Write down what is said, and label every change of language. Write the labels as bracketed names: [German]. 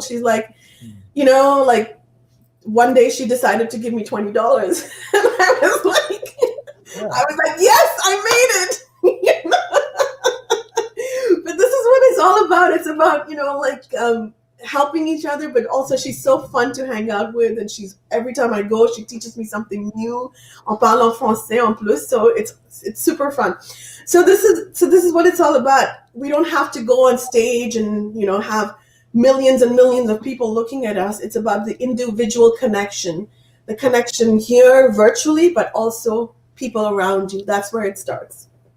[English] She's like, one day she decided to give me $20, and I was like, yes, I made it. But this is what it's all about. It's about helping each other, but also she's so fun to hang out with, and every time I go, she teaches me something new. [French] On parle en français en plus, [English] so it's super fun. So this is what it's all about. We don't have to go on stage and have millions and millions of people looking at us. It's about the individual connection, the connection here virtually, but also people around you. That's where it starts.